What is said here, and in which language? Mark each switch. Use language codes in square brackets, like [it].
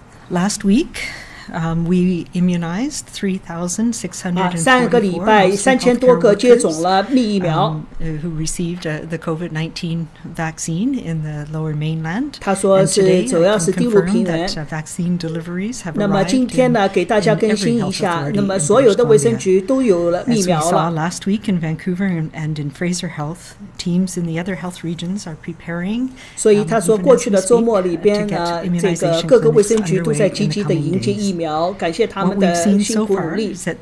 [en] Last week, we immunized 3,644 [zh] 3个礼拜3000多个接种了疫苗 [en] who received the COVID-19 vaccine in the lower mainland. [zh] 他说是主要是低陆平原。 [en] vaccine deliveries have [zh] 那么今天呢，给大家更新一下，那么所有的卫生局都有了疫苗了。 [en] Last week in Vancouver and in Fraser Health, teams in the other health regions are preparing. [zh] 所以他说，过去的周末里边呢，这个各个卫生局都在积极的迎接疫苗，感谢他们的辛苦努力。